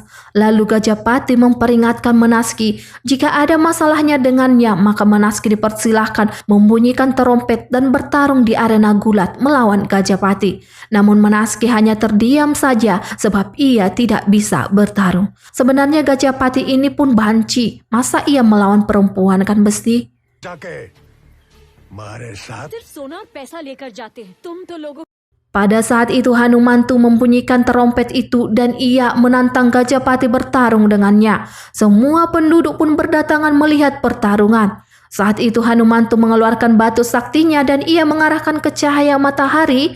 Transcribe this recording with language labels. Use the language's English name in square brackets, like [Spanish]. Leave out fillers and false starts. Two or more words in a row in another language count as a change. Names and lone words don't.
[Indonesian] Lalu Gajapati memperingatkan Menaski jika ada masalahnya dengannya maka Menaski dipersilahkan membunyikan terompet dan bertarung di arena gulat melawan Gajapati. Namun Menaski hanya terdiam saja sebab ia tidak bisa bertarung. Sebenarnya Gajapati ini pun banci, masa ia melawan perempuan kan besti? [Hindi] सिर्फ सोना और पैसा लेकर जाते हैं तुम तो लोगों [Indonesian] Pada saat itu Hanumantu membunyikan terompet itu dan ia menantang Gajapati bertarung dengannya. Semua penduduk pun berdatangan melihat pertarungan. Saat itu Hanumantu mengeluarkan batu saktinya dan ia mengarahkan ke cahaya matahari.